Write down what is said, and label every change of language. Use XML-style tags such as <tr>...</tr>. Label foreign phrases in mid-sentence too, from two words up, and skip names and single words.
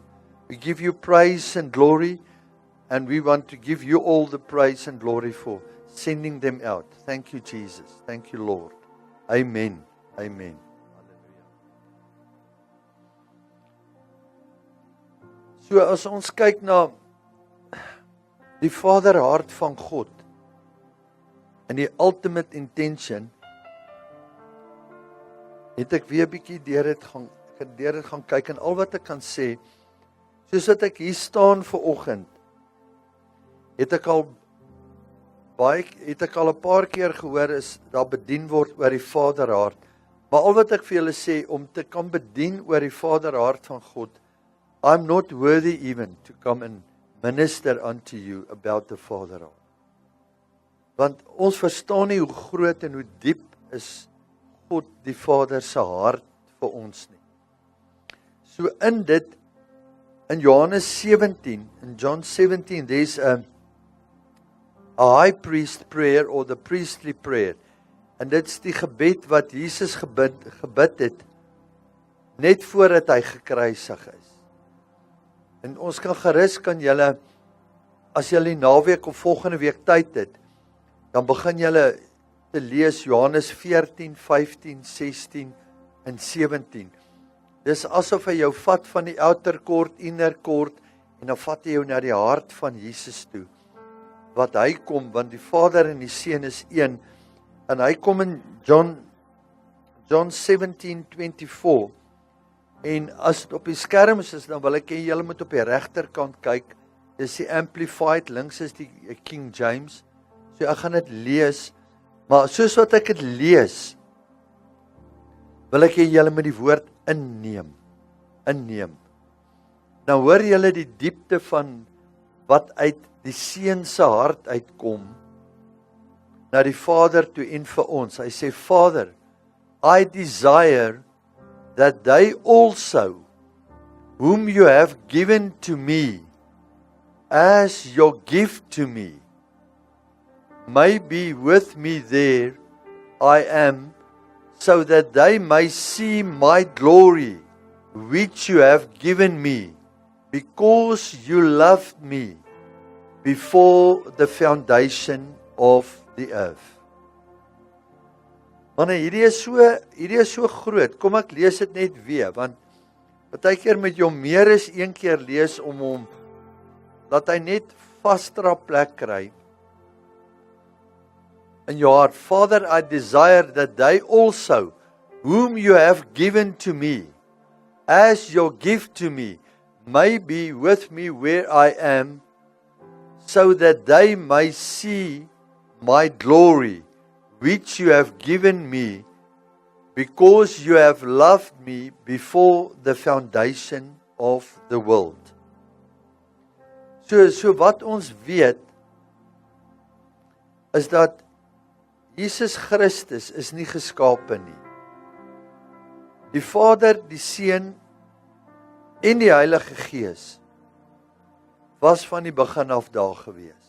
<en>We give you praise and glory. And we want to give you all the praise and glory for sending them out. Thank you, Jesus. Thank you, Lord. Amen. Amen. Hallelujah.</en> <af>So as ons kyk na die Vaderhart van God en die</af> <en>ultimate intention,</en> <af>het ek weer 'n bietjie deur dit gaan kyk, en al wat ek kan sê, soos dat ek hier staan vir oggend, het ek al 'n paar keer gehoor is daar bedien word oor die Vaderhart. Maar al wat ek vir julle sê, om te kan bedien oor die Vaderhart van God,</af> <en>I'm not worthy even to come and minister unto you about the Fatherhart.</en> <af>Want ons verstaan nie hoe groot en hoe diep is God die Vader se hart vir ons nie. So in dit, in Johannes 17,</af> <en>in John 17, there's a high priest prayer or the priestly prayer.</en> <af>En dit is die gebed wat Jesus gebid het, net voordat hy gekruisig is. En ons kan gerus, julle, as julle die naweek of volgende week tyd het, dan begin julle te lees Johannes 14, 15, 16 en 17. Dis asof hy jou vat van die</af> <en>outer court, inner court,</en> <af>en dan vat hy jou na die hart van Jesus toe. Wat hy kom, want die Vader en die Seun is een, en hy kom in John 17:24, en as dit op die skerm is, dan wil ek hê julle moet op die regterkant kyk, dis die Amplified, links is die King James, so ek gaan dit lees, maar soos wat ek dit lees, wil ek hê julle moet die woord inneem. Nou hoor julle die diepte van wat uit die Seun se hart uitkom, na die Vader toe en vir ons. Hy sê,</af> <en>Father, I desire that they also, whom you have given to me, as your gift to me, may be with me there I am, so that they may see my glory, which you have given me, because you loved me before the foundation of the earth.</en> <af>Man, hierdie is so groot. Kom ek lees dit net weer, want partykeer moet jy hom meer as een keer lees om hom, dat hy net vasdra plek kry.</af> <en>In your heart, Father, I desire that they also, whom you have given to me, as your gift to me, may be with me where I am, so that they may see my glory, which you have given me, because you have loved me before the foundation of the world.</en> <af>So wat ons weet, is dat Jesus Christus is nie geskape nie. Die Vader, die Seun en die Heilige Gees was van die begin af daar gewees.</af>